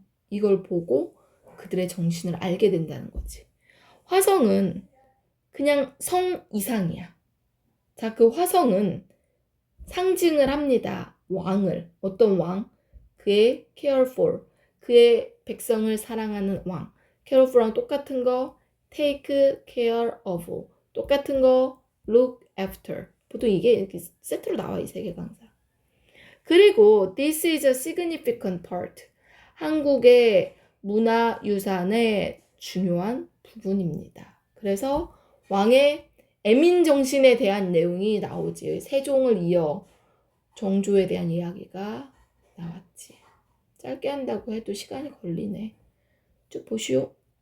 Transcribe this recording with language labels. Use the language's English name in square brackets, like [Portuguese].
[Korean] 이걸 보고 그들의 정신을 알게 된다는 거지. 화성은 그냥 성 이상이야. 자, 그 화성은 상징을 합니다. 왕을. 어떤 왕? 그의 careful, 그의 백성을 사랑하는 왕. careful랑 똑같은 거 [English] take care of, [Korean] 똑같은 거 [English] look after. [Korean] 보통 이게 이렇게 세트로 나와, 이 세 개 강사. 그리고 [English] this is a significant part. [Korean] 한국의 문화유산의 중요한 부분입니다. 그래서 왕의 애민 정신에 대한 내용이 나오지. 세종을 이어 정조에 대한 이야기가 나왔지. 짧게 한다고 해도 시간이 걸리네. 쭉 보시오.